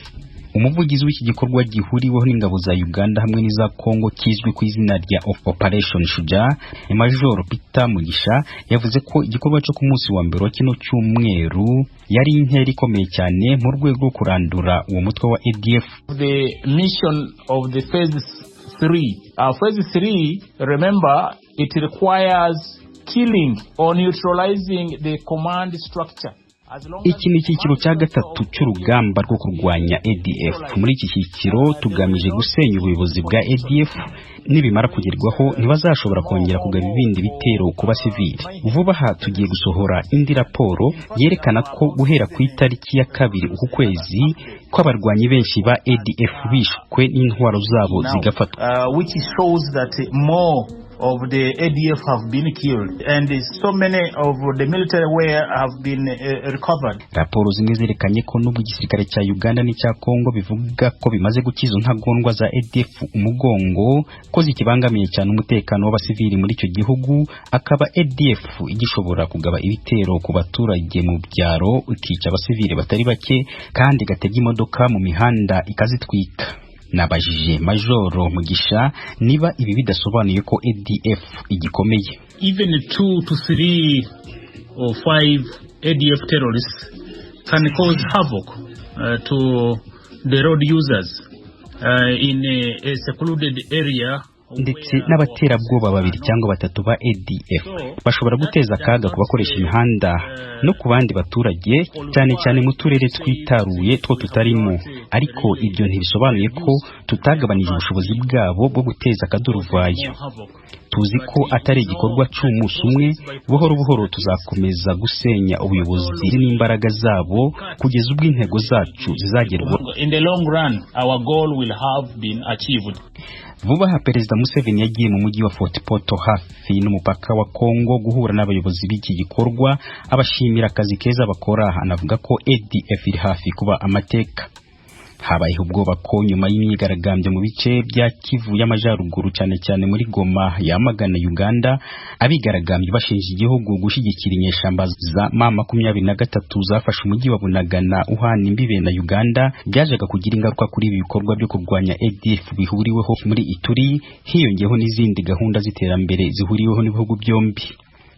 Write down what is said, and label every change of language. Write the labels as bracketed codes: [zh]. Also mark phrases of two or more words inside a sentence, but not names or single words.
[rw] Umuvugizi w'iki gikorwa gihuriweho n'ingabo za Uganda hamwe n'iza Kongo kizwi ku izina rya Operation Shujaa, Major Peter Mugisha, yavuze ko igikorwa cyo ku munsi wa mbere wa kino cyumweru yari intera ikomeye cyane mu rwego rwo kurandura uwo mutwe wa ADF. [en] The mission of the phase 3. Phase 3, remember, it requires killing or neutralizing the command structure. [rw] Iki ni icyiciro cya gatatu cy'urugamba rwo kurwanya ADF. Muri iki cyiciro tugamije gusenya ubuyobozi bwa ADF. Nibimara kugerwaho ntibazashobora kongera kugaba ibindi bitero ku basivili. Vuba aha tugiye gusohora indi raporo yerekana ko guhera ku itariki ya 2 uku kwezi ko abarwanyi benshi ba ADF bishwe n'intwaro zabo zigafatwa, [en] which shows that more of the ADF have been killed and so many of the military wear have been recovered. [rw] Raporo zimwe zerekanye ko n'ubwo igisirikare cya Uganda n'icya Kongo bivuga ko bimaze gukiza ntagondwa za ADF umugongo ko zikibangamiye cyane umutekano w'abasivili muri icyo gihugu, akaba ADF igishobora kugaba ibitero ku baturage mu byaro ikica abasivili batari bake kandi gatega imodoka mu mihanda ikazitwika. Nabajije Majoro Mugisha niba ibi bidasobanuye ko ADF igikomeye. [en] Even 2 to 3 or 5 ADF terrorists can cause havoc to the road users in a secluded area. [rw] Ndetse n'abaterabwoba 2 cyangwa 3 ba ADF bashobora guteza akaga kubakoresha imihanda no ku bandi baturage cyane cyane mu turere twitaruye two tutarimo, ariko ibyo ntibisobanuye ko tutagabanije ubushobozi bwabo bwo guteza akaduruvayo. Tuzi ko atari igikorwa cy'umunsi umwe, buhoro buhoro tuzakomeza gusenya ubuyobozi n'imbaraga zabo kugeza ubwo intego zacu zizagerwaho. [en] In the long run our goal will have been achieved. [rw] Vuba aha Perezida Museveni yagiye mu mujyi wa Fort Portal hafi n'umupaka wa Kongo guhura n'abayobozi b'iki gikorwa, abashimira akazi keza bakora, anavuga ko ADF iri hafi kuba amateka. Habayeho ubwoba ko nyuma y'imyigaragambyo mu bice bya Kivu y'Amajyaruguru cyane cyane muri Goma yamagana Uganda, abigaragambye bashinja igihugu gushyigikira inyeshamba za M23 zafashe umujyi wa Bunagana uhana imbibe na Uganda, byajaga kugira ingaruka kuri ibi bikorwa byo kurwanya ADF bihuriweho muri Ituri, hiyongeyeho n'izindi gahunda z'iterambere zihuriweho n'ibihugu byombi.